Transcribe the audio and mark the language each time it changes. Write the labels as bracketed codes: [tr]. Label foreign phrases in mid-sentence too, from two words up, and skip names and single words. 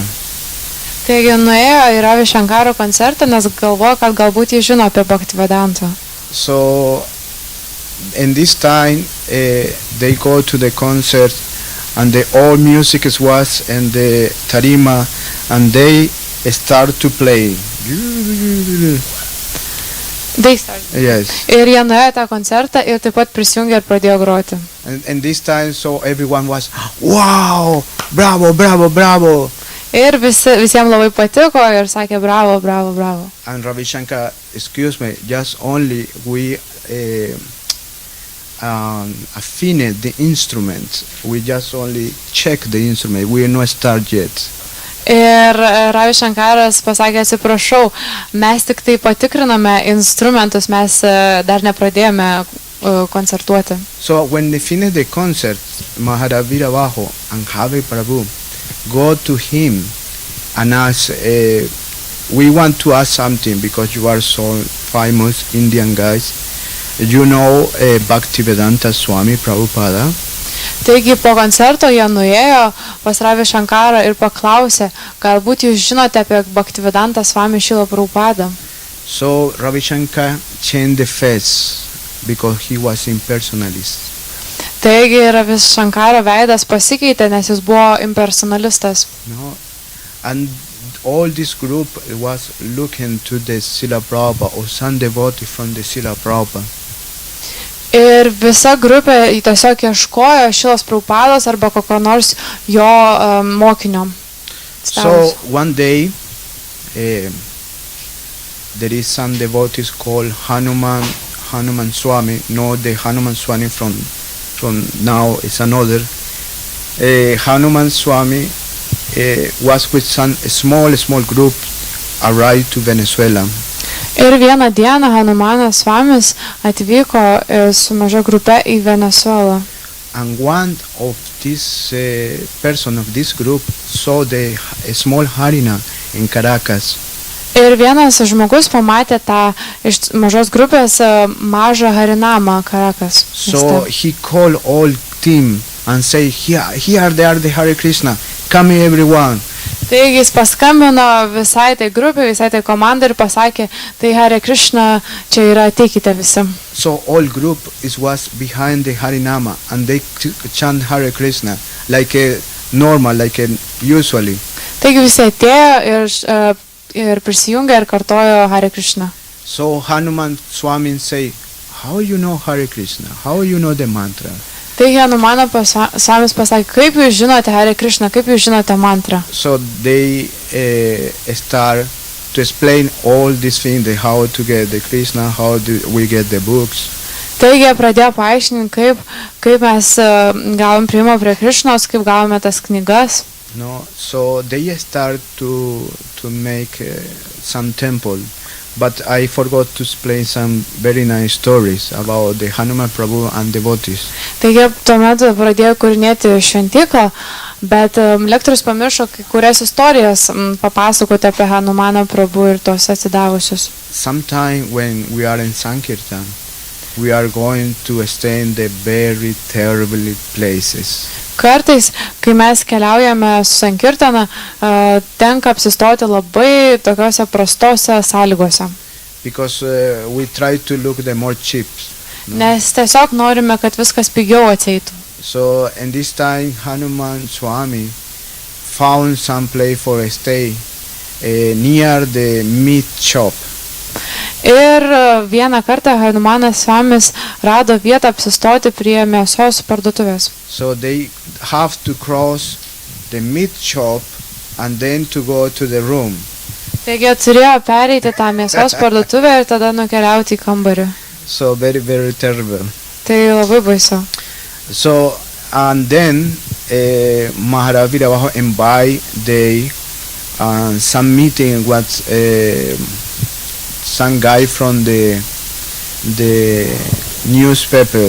[lt] Taigi nuėjo į Ravi Shankaro koncertą, nes galvojo, kad galbūt jis žino apie Bhaktivedantą. [en] So in this time they go to the concert and the all music was in the tarima and they start to play. Yes. [lt] Ir jie nuėjo į tą koncertą ir taip pat prisijungė ir pradėjo groti. [en] And this time so everyone was wow, bravo, bravo, bravo. [lt] Ir visiems labai patiko ir sakė bravo, bravo, bravo. [en] And Ravi Shankar, excuse me, just only we affine the instrument. We just only check the instrument. We are not start yet. [lt] Ir Ravi Shankaras pasakė, atsiprašau, mes tik tai patikriname instrumentus, mes dar nepradėjome koncertuoti. [en] So when they finish the concert, Maharavira Bajo and Javi Prabhu go to him and ask, we want to ask something because you are so famous Indian guys. You know Bhaktivedanta Swami Prabhupada? [lt] Taigi po koncerto jie nuėjo pas Ravi Shankarą ir paklausė, galbūt jūs žinote apie Bhaktivedantą Swami Šrila Prabhupadą. [en] So Ravi Shankar changed the face because he was impersonalist. [lt] Taigi Ravi Shankaro veidas pasikeitė, nes jis buvo impersonalistas. [en] No? And all this group was looking to the Srila Prabhupada or some devotee from the Srila Prabhupada. [lt] Ir visa grupė tiesiog ieškojo Šrilos Prabhupados arba kokio nors jo mokinio. [en] So one day there is some devotees called Hanuman Swami. No, the Hanuman Swami from now is another. Hanuman Swami was with some small group arrived to Venezuela. [lt] Ir vieną dieną Hanumanas Swamis atvyko su maža grupe į Venezuelą. [en] And one of this person of this group saw the small harina in Caracas. [lt] Ir vienas žmogus pamatė tą iš mažos grupės mažą harinamą Caracas. [en] So he called all team and say, here they are the Hare Krishna, come everyone. [lt] Taigi jis paskambino visai tai grupė, visai tai komandai ir pasakė, tai Hare Krishna, čia yra, ateikite visi. [en] So all group was behind the Harinama and they chant Hare Krishna like a normal, like a usually. [lt] Taigi visi atėjo ir prisijungė ir kartojo Hare Krishna. [en] So Hanuman Swami say, how you know Hare Krishna? How you know the mantra? [lt] Taigi Hanumano Swamis pasakė, kaip jūs žinote Hare Krishna, kaip jūs žinote mantrą. [en] So they start to explain all these things, how to get the Krishna, how do we get the books. [lt] Taigi pradėjo paaiškinti, kaip mes gavom priėjimą prie Krishnos, kaip gavome tas knygas. [en] No, so they start to make some temple. But I forgot to explain some very nice stories about the Hanuman Prabhu and devotees. [lt] Taigi tuomet pradėjo kūrinėti šventyklą, bet lektorius pamiršo kai kurias istorijas papasakoti apie Hanumaną Prabhu ir tos atsidavusius. [en] Sometime when we are in Sankirtan, we are going to stay in the very terrible places. [lt] Kartais, kai mes keliaujame su Sankirtana, tenka apsistoti labai tokiose prastose sąlygose. [en] Because we try to look the more cheap. No? [lt] Nes tiesiog norime, kad viskas pigiau atseitų. [en] So in this time Hanuman Swami found some place for a stay near the meat shop. [lt] Ir vieną kartą Hanumanas Swamis rado vietą apsistoti prie mėsos parduotuvės. [en] So they have to cross the meat shop and then to go to the room. [lt] Taigi turėjo pereiti tą mėsos parduotuvę ir tada nukeliauti į kambarį. [en] So very, very terrible. [lt] Tai labai baisu. [en] So and then Maharavira Bajo invite they some meeting with some guy from the newspaper.